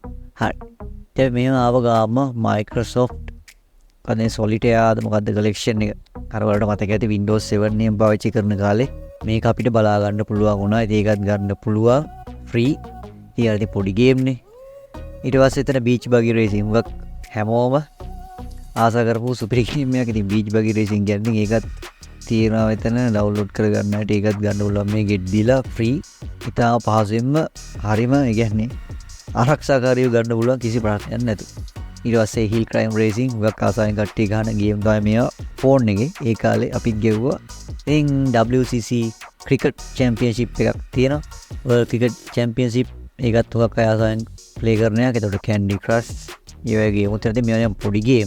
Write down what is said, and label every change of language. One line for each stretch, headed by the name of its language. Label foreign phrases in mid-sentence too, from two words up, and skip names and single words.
Sinhala: හරි. දැන් මේව ආව ගාම Microsoft කනේ Solitaire මොකද්ද collection එක. අර වලට මතක ඇති Windows 7 නියම පාවිච්චි කරන කාලේ මේක අපිට බලා ගන්න පුළුවන් වුණා. ඉතින් ඒකත් ගන්න පුළුවන් free. ඉතින් පොඩි ගේම් නේ. ඊට පස්සේ එතන beach buggy racing එකක් හැමෝම ආසා කරපු සුපිරි ගේම් එකක්. ඉතින් beach buggy racing කියන්නේ ඒකත් තියෙනවා මෙතන ඩවුන්ලෝඩ් කරගන්න හැටි. ඒකත් ගන්න පුළුවන් මේ get දීලා free. ඉතාල පහසුවෙන්ම හරිම ඒ කියන්නේ ආරක්ෂාකාරීව ගන්න පුළුවන් කිසි ප්‍රශ්නයක් නැතුව. ඊට පස්සේ hill climb racing එකක් ආසාවෙන් කට්ටිය ගන්න ගේම් තමයි මේවා ෆෝන් එකේ. ඒ කාලේ අපිත් ගෙවුවා. ඉතින් WCC cricket championship එකක් තියෙනවා. World cricket championship ඒකත් උගක් අය ආසාවෙන් ප්ලේ කරන එකක්. එතකොට Candy Crush ඒ වගේ ගේම් උත් තියෙනවා. මේවා පොඩි ගේම්.